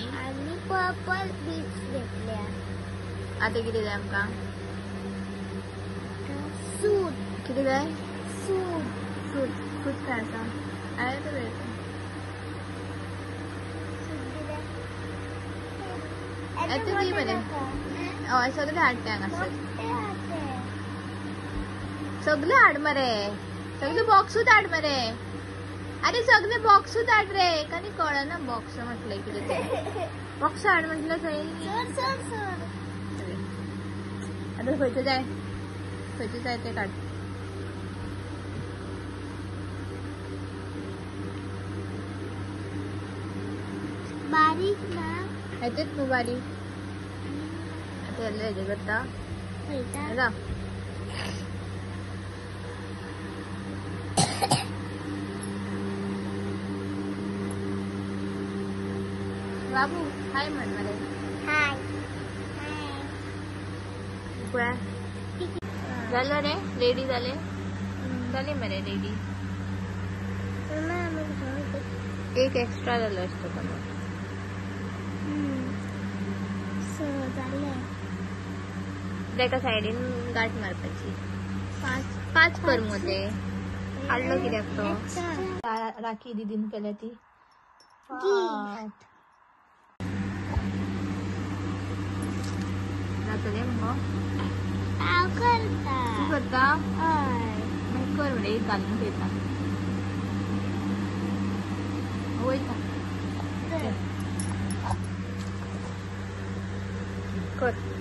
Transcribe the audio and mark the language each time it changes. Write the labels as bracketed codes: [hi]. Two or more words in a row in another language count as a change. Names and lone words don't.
[kok] आणि [en] purple beads [kok] घेतल्या. आता किती जाय आमका? सूट किती जाय? सूट सूट सूट काय आसा? आहे तर वेळ आता दी बरे. हय सगळे हाडटे हांगासर, सगळे हाड मरे, सगळे बॉक्सूच हाड मरे. अरे सगळे बॉक्सूच हाड रे. एकाने कळना बॉक्स म्हटलंय किती ते. बॉक्स हाड म्हटलं सगळे. आता खंयचे जाय, खंयचे जाय ते काढ. बारीक ना येतेच तू बारीक. आता हेजे करता जा. बाबू हाय म्हण मरे. हाय [mr] काय झालं रे? [kok] रेडी झाले झाले मरे रेडी. एक एक्स्ट्रा झालं असतं पण एका सायडीन गाठ मारपाची. 5 कर मध्ये काढलं कित्याक तो. राखी दिदीन केल्या ती जातले मग तू करता कर म्हणजे एक घालून घेता वयता कर.